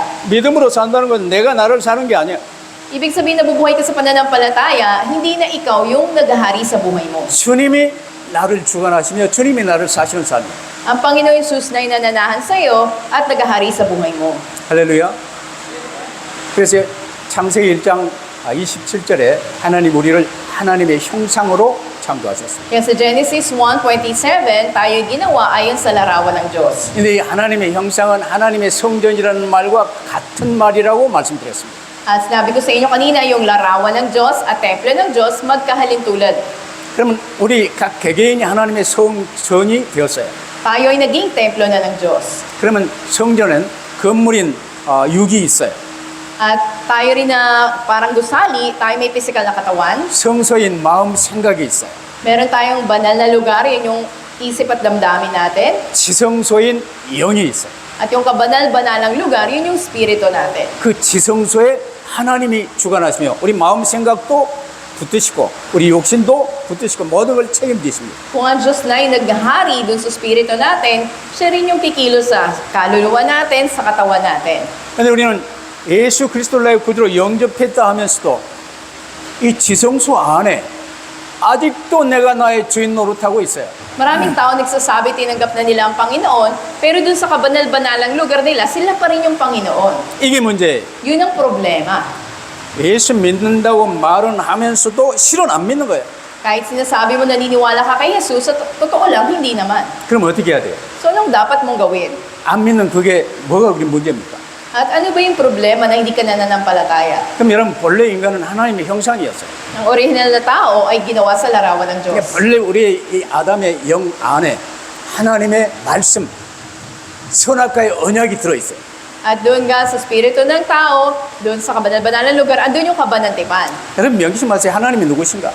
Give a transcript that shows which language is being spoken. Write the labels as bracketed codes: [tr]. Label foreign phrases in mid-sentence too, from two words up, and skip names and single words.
[ko] 믿음으로 산다는 건 내가 나를 사는 게 아니야. [tl] Ibig sabihin na bubuhay ka sa pananampalataya, hindi na ikaw yung naghahari sa buhay mo. [ko] 주님이 나를 주관하시며 주님이 나를 사시는 삶이에요. [tl] Ang Panginoon Jesus na nananahan sa iyo at naghahari sa buhay mo. [ko] 할렐루야. 그래서 창세기 1장 27절에 하나님 우리를 하나님의 형상으로 창조하셨습니다. [tl] Kaya sa Genesis 1:27, tayo ginawa ayon sa larawan ng Diyos. [ko] 근데 이 하나님의 형상은 하나님의 성전이라는 말과 같은 말이라고 말씀드렸습니다. [tl] At sinabi ko sa inyo kanina, yung larawan ng Diyos at templo ng Diyos magkahalintulad. [ko] 그러면 우리 각 개개인이 하나님의 성전이 되었어요. [tl] Tayo ay naging templo na ng Diyos. [ko] 그러면 성전은 건물인 육이 있어요. [tl] At tayo rin na parang gusali, tayo may physical na katawan. [ko] 성소인 마음 생각이 있어요. [tl] Meron tayong banal na lugar, yun yung isip at damdamin natin. [ko] 지성소인 영이 있어요. [tl] At yung kabanal-banalang lugar, yun yung spirito natin. [ko] 그 지성소에 하나님이 주관하시며 우리 마음 생각도 붙드시고 우리 욕심도 붙드시고 모든 걸 책임지십니다. [tl] Kung ang Diyos na ay naghahari dun sa spirito natin, siya rin yung kikilos sa kaluluwa natin, sa katawan natin. [ko] 그런데 우리는 예수 그리스도를 나의 구주로 영접했다 하면서도 이 지성소 안에 아직도 내가 나의 주인 노릇하고 있어요. [tl] Maraming tao nagsasabi tinanggap na nila ang Panginoon, pero dun sa kabanal-banalang lugar nila, sila pa rin yung Panginoon. [ko] 이게 문제예요. [tl] Yun ang problema. [ko] 예수 믿는다고 말은 하면서도 실은 안 믿는 거예요. [tl] Kahit sinasabi mo naniniwala ka kay Jesus, sa totoo lang, hindi naman. [ko] 그럼 어떻게 해야 돼요? [tl] So, anong dapat mong gawin? [ko] 안 믿는 그게 뭐가 그리 문제입니까? [tl] At ano ba yung problema na hindi ka nananampalataya? [ko] 그럼 여러분 본래 인간은 하나님의 형상이었어요. [tl] Ang original na tao ay ginawa sa larawan ng [ko] 그러니까 [tl] Diyos. [ko] 본래 우리 이 아담의 영 안에 하나님의 말씀, 선악과의 언약이 들어있어요. [tl] At doon nga sa spirito ng tao, doon sa kabanal-banal na lugar, andun yung kabanantipan. [ko] 여러분 명심하세요. 하나님이 누구신가?